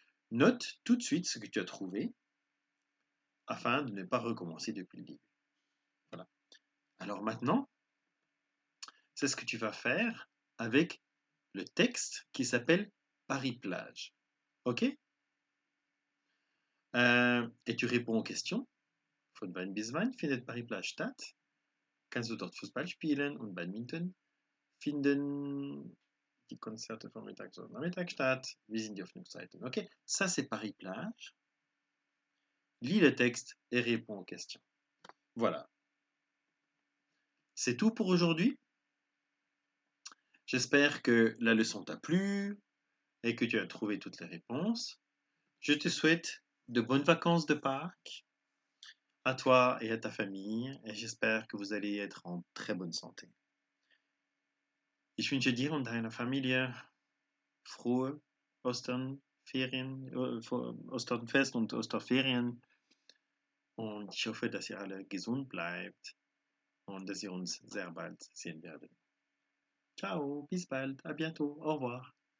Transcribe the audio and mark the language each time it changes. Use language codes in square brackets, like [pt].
[fr] Note tout de suite ce que tu as trouvé afin de ne pas recommencer depuis le début. Voilà. Alors maintenant, c'est ce que tu vas faire avec le texte qui s'appelle Paris-Plage. OK? Et tu réponds aux questions. [de] Von wann bis wann findet Paris-Plage statt? Kannst du dort Fußball spielen und Badminton? Finden die Konzerte vormittags oder nachmittags statt? Wie sind die Öffnungszeiten? [fr] OK? Ça, c'est Paris-Plage. Lis le texte et réponds aux questions. Voilà. C'est tout pour aujourd'hui. J'espère que la leçon t'a plu et que tu as trouvé toutes les réponses. Je te souhaite de bonnes vacances de Pâques à toi et à ta famille et j'espère que vous allez être en très bonne santé. [de] Ich wünsche dir und deiner Familie frohe Osternferien, Osternfest und Osterferien und ich hoffe, dass ihr alle gesund bleibt und dass ihr uns sehr bald sehen werdet. Ciao, bis bald, [fr] à bientôt, au revoir.